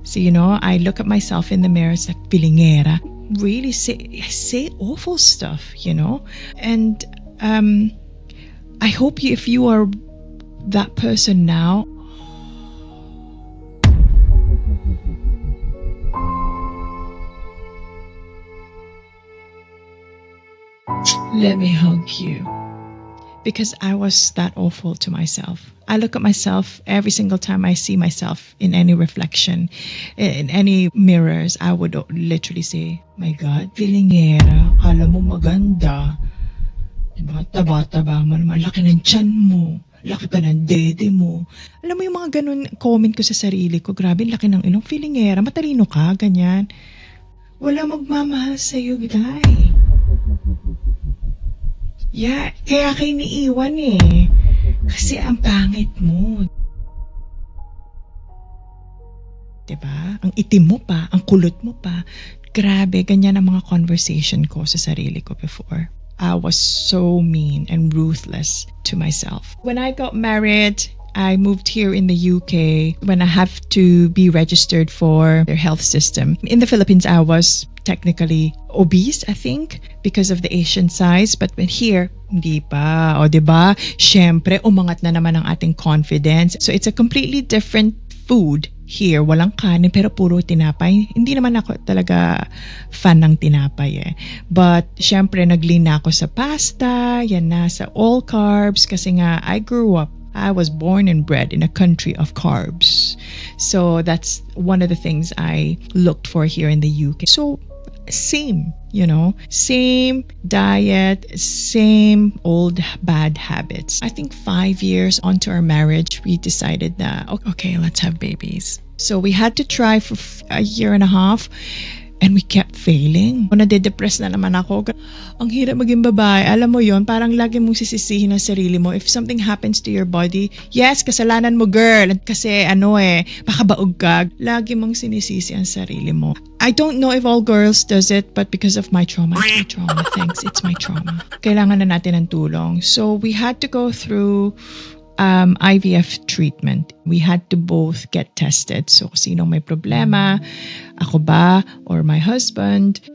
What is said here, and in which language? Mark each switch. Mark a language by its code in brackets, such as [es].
[en] So, I look at myself in the mirror, it's like, pilingera. Really say awful stuff, And I hope if you are that person now, let me hug you. Because I was that awful to myself. I look at myself every single time I see myself in any reflection, in any mirrors, I would literally say, my God, [tl] pilingera, kala mo maganda. Bata-bata ba mo naman, laki ng tiyan mo, laki pa ng dede mo. Alam mo yung mga ganun comment ko sa sarili ko, grabe, laki ng ilong, pilingera, matalino ka, ganyan. Wala magmamahal sa'yo, guy. Yeah, kaya kayo niiwan eh. Kasi ang pangit mo. Diba? Ang itim mo pa, ang kulot mo pa. Grabe, ganyan ang mga conversation ko sa sarili ko before. [en] I was so mean and ruthless to myself. When I got married, I moved here in the UK when I have to be registered for their health system. In the Philippines, I was technically obese, I think, because of the Asian size. But when here, [tl] hindi pa. O, diba? Syempre, umangat na naman ang ating confidence. [en] So it's a completely different food here. [tl] Walang kanin, pero puro tinapay. Hindi naman ako talaga fan ng tinapay eh. But, syempre, nag-lean na ako sa pasta, yan na, sa all carbs. [en] Kasi nga, I was born and bred in a country of carbs. So that's one of the things I looked for here in the UK. So same, same diet, same old bad habits. I think 5 years onto our marriage, we decided that, okay, let's have babies. So we had to try for a year and a half. And we kept failing. [tl] Nade-depress na naman ako. Ang hirap maging babae. Alam mo yon, parang lagi mong sisisihin ang sarili mo. [en] If something happens to your body, yes, [tl] kasalanan mo, girl. Kasi baka baog ka. Lagi mong sinisisi ang sarili mo. [en] I don't know if all girls does it, but because of my trauma, thanks, it's my trauma. [tl] Kailangan na natin ng tulong. [en] So we had to go through IVF treatment. We had to both get tested. So, [tl] sinong may problema, ako ba [en] or my husband.